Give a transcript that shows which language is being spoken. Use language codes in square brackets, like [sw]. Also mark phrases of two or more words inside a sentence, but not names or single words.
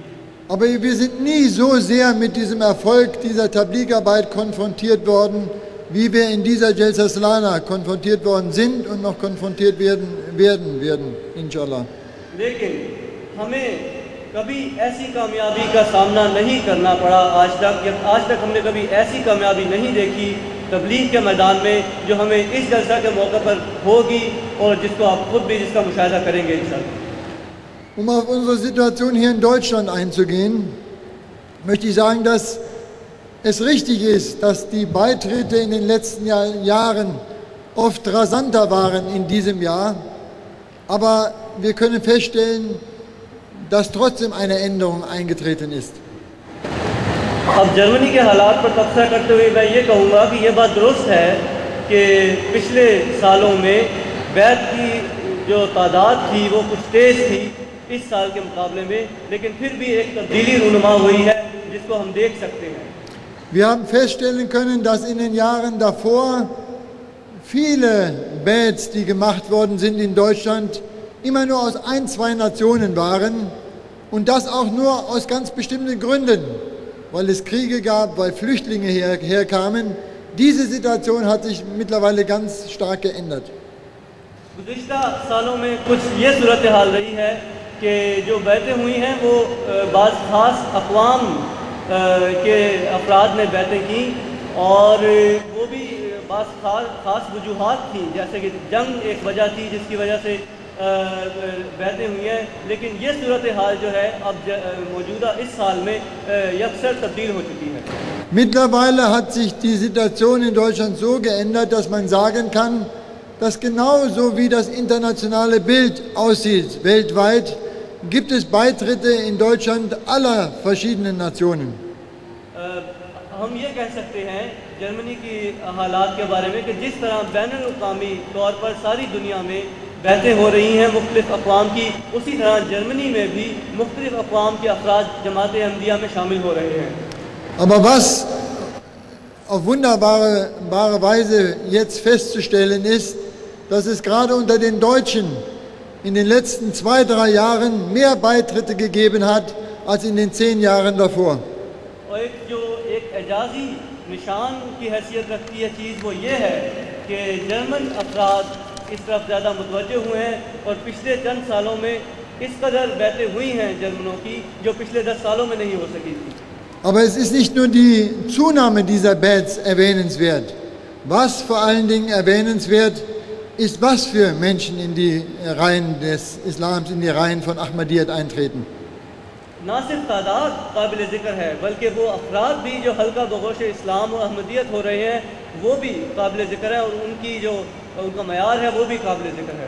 [de] Aber wir sind nie so sehr mit diesem Erfolg dieser Tabligarbeit konfrontiert worden, wie wir in dieser Jalsa Salana konfrontiert worden sind und noch konfrontiert werden, inshallah. [ur] لیکن ہمیں کبھی ایسی کامیابی کا سامنا نہیں کرنا پڑا آج تک ہم نے کبھی ایسی کامیابی نہیں دیکھی تبلیغ کے میدان میں جو ہمیں اس جلسہ کے موقع پر ہوگی اور جس کو آپ خود بھی جس کا مشاہدہ کریں گے ان شاء اللہ. [de] Um auf unsere Situation hier in Deutschland einzugehen, möchte ich sagen, dass es richtig ist, dass die Beitritte in den letzten Jahren oft rasanter waren in diesem Jahr, aber wir können feststellen, dass trotzdem eine Änderung eingetreten ist. [ur] اب جرمنی کے حالات پر تبصرہ کرتے ہوئے میں یہ کہوں گا کہ یہ بات درست ہے کہ پچھلے سالوں میں بیعت کی جو تعداد تھی وہ کچھ تیز تھی اس سال کے مقابلے میں، لیکن پھر بھی ایک تبدیلی رونما ہوئی ہے جس کو ہم دیکھ سکتے ہیں. [de] Wir haben feststellen können, dass in den Jahren davor viele Bets, die gemacht worden sind in Deutschland, immer nur aus 1, 2 Nationen waren und das auch nur aus ganz bestimmten Gründen, weil es Kriege gab, weil Flüchtlinge herkamen. Diese Situation hat sich mittlerweile ganz stark geändert. [ur] گزشتہ سالوں میں کچھ یہ صورت حال رہی ہے کہ جو بیعتیں ہوئی ہیں وہ بعض خاص اقوام کے افراد نے بیعتیں کی اور وہ بھی بعض خاص وجوہات تھی، جیسے کہ جنگ ایک وجہ تھی جس کی وجہ سے بیعتیں ہوئی ہیں. لیکن یہ صورت حال جو ہے اب موجودہ اس سال میں یکسر تبدیل ہو چکی ہے. [de] Mittlerweile hat sich die Situation in Deutschland so geändert, dass man sagen kann, dass genauso wie das internationale Bild aussieht, weltweit, gibt es Beitritte in Deutschland aller verschiedenen Nationen. [ur] ہم یہ کہہ سکتے ہیں جرمنی کی حالات کے بارے میں کہ جس طرح بین الاقوامی طور پر ساری دنیا میں بیعتیں ہو رہی ہیں مختلف اقوام کی، اسی طرح جرمنی میں بھی مختلف اقوام کے افراد جماعت احمدیہ میں شامل ہو رہے ہیں. [de] Aber was auf wunderbare Weise jetzt festzustellen ist, dass es gerade unter den Deutschen in den letzten 2-3 Jahren mehr Beitritte gegeben hat als in den 10 Jahren davor. [ur] اور ایک اعجازی نشان کی حیثیت رکھتی ہے چیز وہ یہ ہے کہ جرمن افراد اس طرف زیادہ متوجہ ہوئے ہیں اور پچھلے چند سالوں میں اس قدر بیعتیں ہوئی ہیں جرمنوں کی جو پچھلے 10 سالوں میں نہیں ہو سکی تھی. [de] Aber es ist nicht nur die Zunahme dieser Bats erwähnenswert. Was vor allen Dingen erwähnenswert ist, was für Menschen in die Reihen des Islams, in die Reihen von Ahmadiyyat eintreten. [ur] نہ صرف تعداد قابل ذکر ہے بلکہ وہ افراد بھی جو حلقہ بگوش اسلام اور احمدیت ہو رہے ہیں وہ بھی قابل ذکر ہے اور ان کا معیار ہے وہ بھی قابل ذکر ہے.